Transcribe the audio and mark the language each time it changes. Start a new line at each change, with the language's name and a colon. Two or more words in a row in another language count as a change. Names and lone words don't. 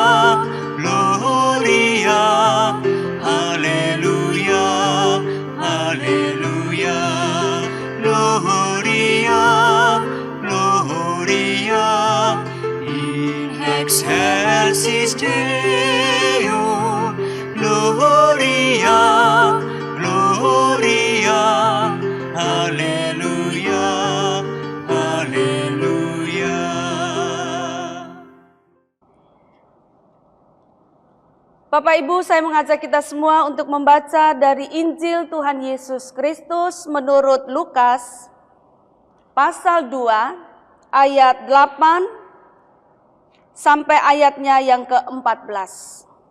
Latin: Gloria, Alleluia, Alleluia, Gloria, Gloria, in excelsis Deo, Gloria, Gloria, Alleluia, Alleluia.
Indonesian: Bapak Ibu, saya mengajak kita semua untuk membaca dari Injil Tuhan Yesus Kristus menurut Lukas pasal 2 ayat 8 sampai ayatnya yang ke-14.